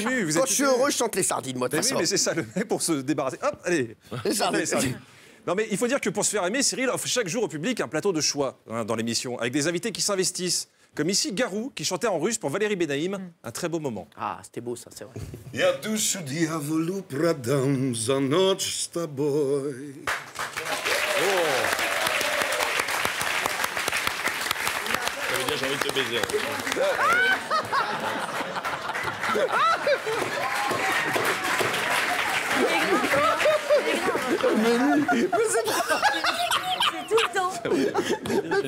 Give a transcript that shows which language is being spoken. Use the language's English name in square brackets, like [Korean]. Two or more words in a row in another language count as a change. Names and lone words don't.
[French] tout ému, vous êtes quand je suis tout ému. heureux, je chante les sardines, moi, de Mais toute oui, façon. mais c'est ça le mec pour se débarrasser. Hop, allez. Les sardines. Les sardines. Non, mais il faut dire que pour se faire aimer, Cyril offre chaque jour au public un plateau de choix hein, dans l'émission, avec des invités qui s'investissent. Comme ici, Garou, qui chantait en russe pour Valérie Benaïm. Un très beau moment. Ah, c'était beau, ça, c'est vrai. [Russian] Я душу дьяволу продам за ночь с тобой. [French] Ça veut dire j'ai envie de te baiser. C'est tout le temps.